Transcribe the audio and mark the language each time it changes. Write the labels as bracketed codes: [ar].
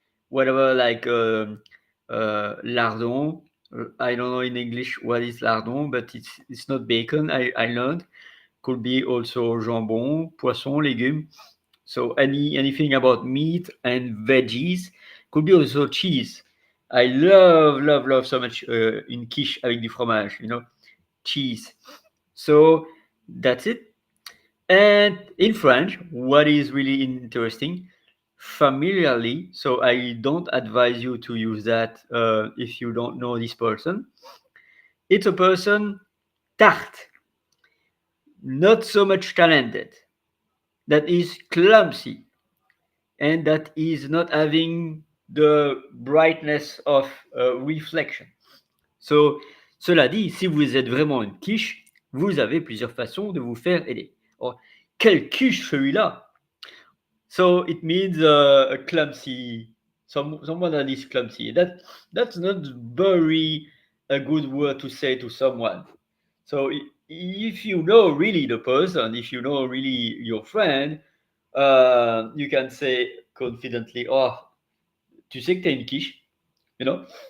[en] Whatever, like lardon. I don't know in English what is lardon, but it's not bacon. I learned. Could be also [fr] jambon, poisson, légumes. [en] So anything about meat and veggies. Could be also cheese, I love, love, love so much [fr] une quiche avec du fromage, [en] cheese. So that's it. And in French, what is really interesting, familiarly, so I don't advise you to use that if you don't know this person. It's a person tart, not so much talented, that is clumsy, and that is not having the brightness of reflection. [fr] So, cela dit, si vous êtes vraiment une quiche, vous avez plusieurs façons de vous faire aider. Oh, quelle quiche celui-là! [en] So it means a clumsy, someone that is clumsy. That's not very a good word to say to someone. So if you know really the person, if you know really your friend, you can say confidently, [fr] "Oh, tu sais que t'es une quiche," [en] you know.